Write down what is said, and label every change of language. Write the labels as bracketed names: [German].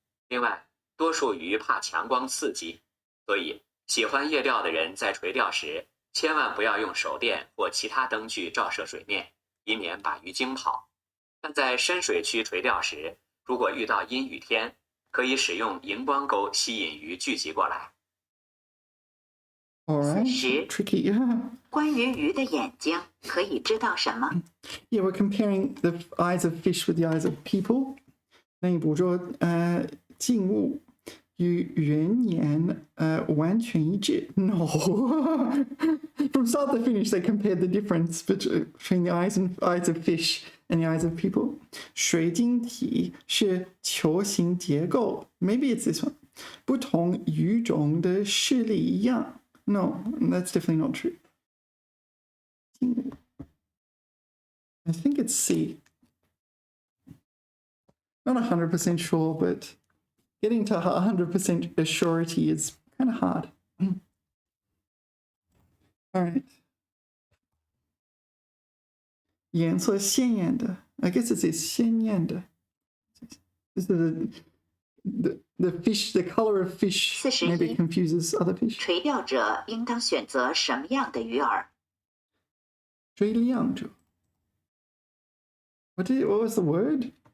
[Chinese] 另外，多数鱼怕强光刺激，所以喜欢夜钓的人在垂钓时千万不要用手电或其他灯具照射水面，以免把鱼惊跑。但在深水区垂钓时，如果遇到阴雨天，可以使用荧光钩吸引鱼聚集过来。 [English] Alright, tricky. [Chinese] 关于鱼的眼睛可以知道什么？ [English] Yeah, we're comparing the eyes of fish with the eyes of people. [Chinese] 那捕捉静物与人眼完全一致。 [English] No. From start to finish, they compared the difference between the eyes of fish and the eyes of people. [Chinese] 水晶体是球形结构。 [English] Maybe it's this one. [Chinese] 不同鱼种的视力一样。 [English] No, that's definitely not true. I think it's C. Not 100% sure, but getting to 100% surety is kind of hard. All right. [Chinese] 颜色鲜艳的 [English] I guess it's [Chinese] 鲜艳的 [English] This is the fish, the color of fish maybe confuses other fish. [Chinese] 垂钓者应当选择什么样的鱼饵？垂钓者 [English] What was the word?